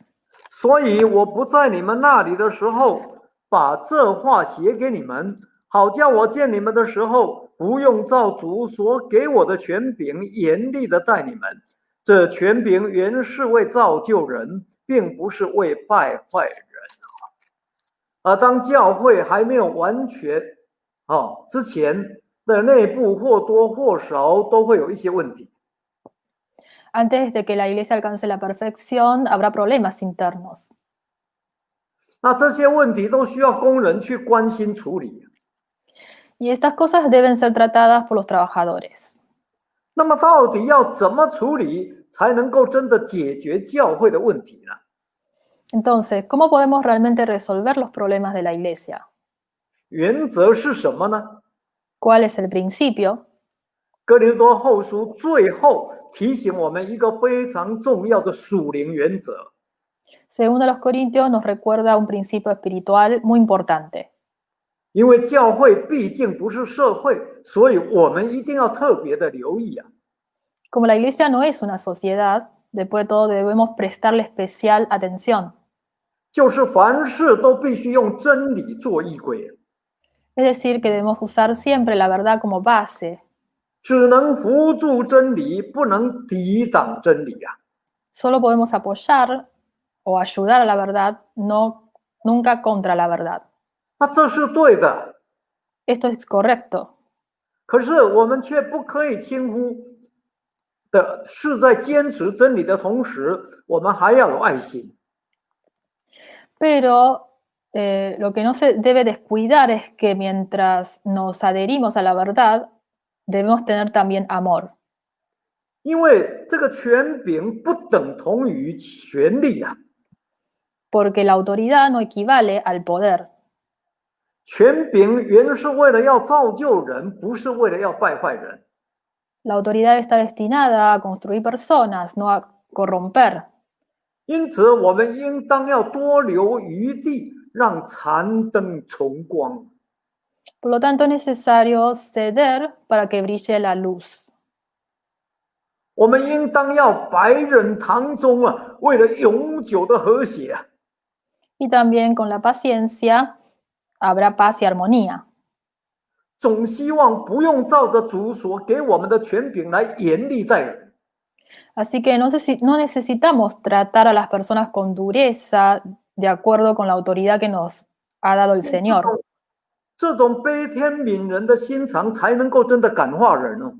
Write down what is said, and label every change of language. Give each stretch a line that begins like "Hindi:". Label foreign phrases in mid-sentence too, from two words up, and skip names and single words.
Chinese: 所以我不在你们那里的时候，把这话写给你们，好叫我见你们的时候，不用照主所给我的权柄严厉的待你们。这权柄原是为造就人，并不是为败坏人。当教会还没有完全之前的内部或多或少都会有一些问题。
Spanish: Antes de que la iglesia alcance la perfección, habrá problemas internos.
Chinese: 那这些问题都需要工人去关心处理。
Spanish: Y estas cosas deben ser tratadas por los trabajadores.
Chinese: 那么到底要怎么处理才能够真的解决教会的问题呢？
Spanish: Entonces, ¿cómo podemos realmente resolver los problemas de la iglesia?
Chinese: 原则是什么呢？
Spanish: ¿Cuál es el principio?
Chinese: 哥林多后书最后提醒我们一个非常重要的属灵原则。
Spanish: 2 Corintios nos recuerda un principio espiritual muy importante.
Chinese: 因为教会毕竟不是社会，所以我们一定要特别的留意啊。
Spanish: Como la iglesia no es una sociedad, después de todo debemos prestarle especial atención.
Chinese: 就是凡事都必须用真理做依归，
Spanish: Es decir, que debemos usar siempre la verdad como base.
Chinese: 只能扶助真理，不能抵挡真理啊。
Spanish: Solo podemos apoyar o ayudar a la verdad, nunca contra la verdad.
Chinese: 那这是对的，
Spanish: Esto es correcto.
Chinese: 可是我们却不可以轻忽的是在坚持真理的同时，我们还要有爱心。
Spanish: Pero lo que no se debe descuidar es que mientras nos adherimos a la verdad, debemos tener también amor.
Chinese: 因为这个权柄不等同于权力啊。
Spanish: porque la autoridad no equivale al poder.
Chinese: 权柄原是为了要造就人，不是为了要败坏人。
Spanish: La autoridad está destinada a construir personas, no a corromper.
Chinese: 因此，我们应当要多留余地，让残灯重光。
Spanish: Por lo tanto, es necesario ceder para que brille la luz.
Chinese: 我们应当要百忍堂中为了永久的和谐
Spanish: Y también con la paciencia habrá paz y armonía.
Chinese: 总希望不用照着主所给我们的权柄来严厉待人。
Spanish: Así que no necesitamos tratar a las personas con dureza de acuerdo con la autoridad que nos ha dado el Señor.
Chinese: 这种悲天悯人的心肠，才能够真的感化人哦。